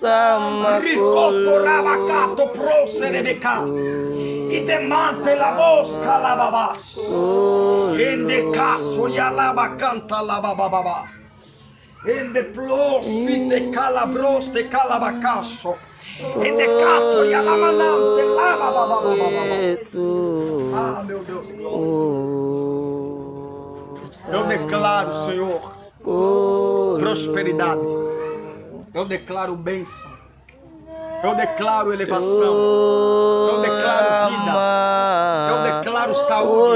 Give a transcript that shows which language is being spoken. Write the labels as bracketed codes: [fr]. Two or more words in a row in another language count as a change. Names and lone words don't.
[pt] Ricotto ravacato pro serebeca. E de mante la bosca lava bas. E de casuria lava canta lava baba. E de plos vite calabros de calabacasso. E de casuria lava nante lava baba. Ah, meu Deus. Eu declaro, Senhor, prosperidade. Eu declaro bênção. Eu declaro elevação. Eu declaro vida. Eu declaro saúde.